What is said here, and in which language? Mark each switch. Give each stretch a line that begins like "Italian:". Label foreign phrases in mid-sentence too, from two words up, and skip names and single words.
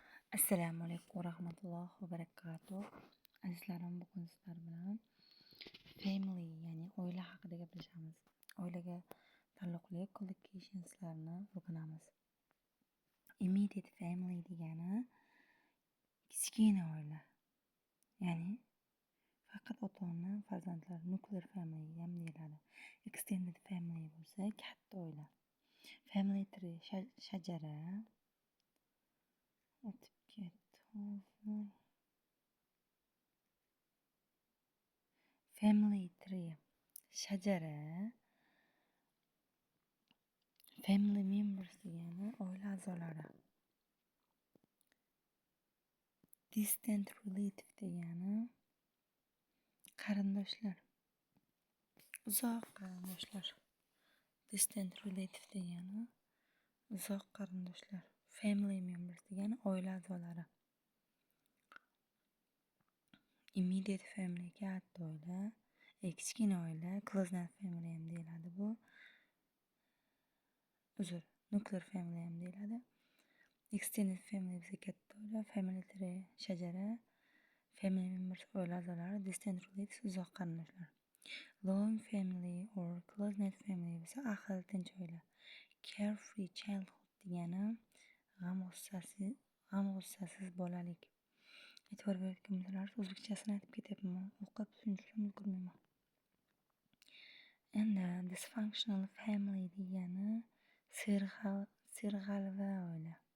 Uzbek: Assalomu alaykum va rahmatullohi va barakatuh. Azizlarim, bugun sizlar bilan family, ya'ni oila haqida gaplashamiz. Oilaga taalluqli collocations-larni o'rganamiz.
English: Immediate family
Uzbek: degani kichkina oila. Ya'ni faqat ota-ona, farzandlar,
English: nuclear family
Uzbek: ham deyiladi.
English: Extended family
Uzbek: bo'lsa katta oila.
English: Family tree
Uzbek: shajara o'tib ketdi.
English: Family tree
Uzbek: shajara,
English: family members
Uzbek: degani oila a'zolari.
English: Distant relative
Uzbek: degani qarindoshlar, uzoq qarindoshlar.
English: Distant relative
Uzbek: degani uzoq qarindoshlar.
English: Family members
Uzbek: degani oila a'zolari.
English: Immediate family
Uzbek: katta oila, kichkina oila,
English: close-knit family
Uzbek: ham deyiladi bu.
English: Nuclear family
Uzbek: ham deyiladi.
English: Extended family
Uzbek: esa katta oila,
English: family tree shajara, family members
Uzbek: oila a'zolari,
English: distant relatives
Uzbek: uzoq qarindoshlar.
English: Long family or close-knit family
Uzbek: esa ahil tinch oila.
English: Carefree childhood
Uzbek: degani g'am g'ussasiz bolalik. E'tibor berayotgan bo'lsangiz, o'zbekchasini aytib ketyapman. O'qib tushuntirishga ulgurmayman. Endi
English: dysfunctional family
Uzbek: degani serg'alva oila.